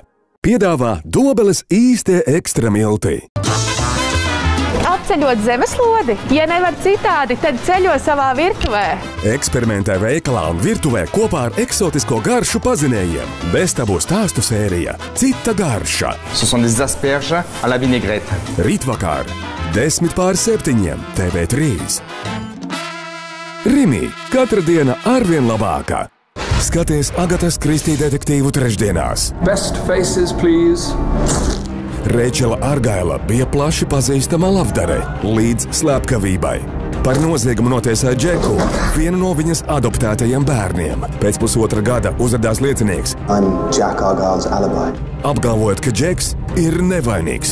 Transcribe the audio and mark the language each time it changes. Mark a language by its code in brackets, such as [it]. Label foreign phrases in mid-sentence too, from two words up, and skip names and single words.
[lv] Piedāvā Dobeles īstie ekstra milti. Apceļot zemeslodi? Ja nevar citādi, tad ceļo savā virtuvē. Eksperimentē veikalā un virtuvē kopā ar eksotisko garšu pazinējiem. Beztabu stāstu sērija Cita garša. [fr] Ce sont des asperges à la vinaigrette. [lv] Rītvakar, 5:10 TV3. Rimi, katra diena arvien labāka. Skaties Agatas Kristī detektīvu trešdienās. [en] Best faces, please. [lv] Rēčela Argaila bija plaši pazīstama lavdare līdz slepkavībai. Par noziegumu notiesāja Džeku, vienu no viņas adoptētajiem bērniem. Pēc pusotra gada uzrādās liecinieks, apgalvojot, ka Džeks ir nevainīgs.